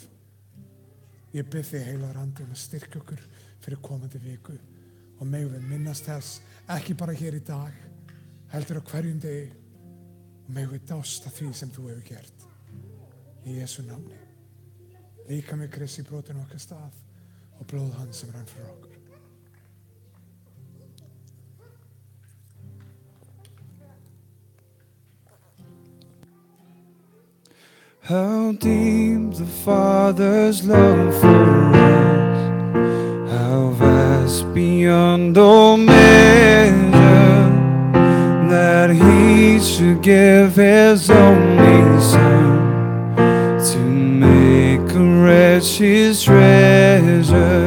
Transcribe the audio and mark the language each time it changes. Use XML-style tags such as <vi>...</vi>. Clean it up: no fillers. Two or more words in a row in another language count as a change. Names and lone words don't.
<is>Ég bið þig, heilagur andi, að styrkja okkur fyrir komandi viku, og megum við minnast þess ekki bara hér í dag, heldur á hverjum degi, og megum við dást að því sem þú hefur gert. Í Jesú nafni. Líka með Kristi brotinn okkar stað og blóð hans sem rann fyrir okkur.</is> <en>How deep the Father's love for us, how vast beyond all measure, that he should give his only Son to make a wretch his treasure.</en>